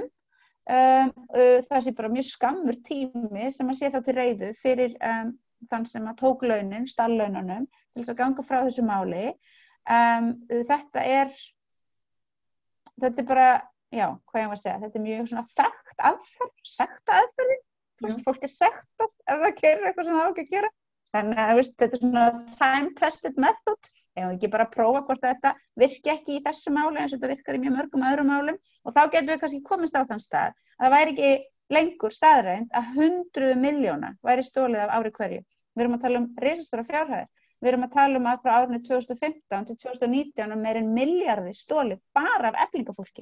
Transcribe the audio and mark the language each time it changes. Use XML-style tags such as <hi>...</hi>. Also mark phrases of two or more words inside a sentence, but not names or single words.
<is>Það sé bara mjög skammur tími sem að sé þá til reiðu fyrir þann sem að tók launin, stallaununum, til þess að ganga frá þessu máli. Þetta er bara, já, hvað ég var að segja, þetta er mjög svona þekkt aðferð, sektaðferðin, fólk sektað ef það gerir eitthvað sem það á ekki að gera. Þannig að þetta er svona</is> <en>time-tested method.</en> <is>Ef við ekki bara prófa hvort þetta virki ekki í þessu máli eins og þetta virkar í mjög mörgum öðrum málum og þá getum við kannski komist á þann stað að það væri ekki lengur staðreynd að 100 milljóna væri stolið af ári hverju. Við erum að tala risastóra fjárhæðir. Við erum að tala að frá árinu 2015 til 2019 meira en milljarði stolið bara af eflingafólki.</is>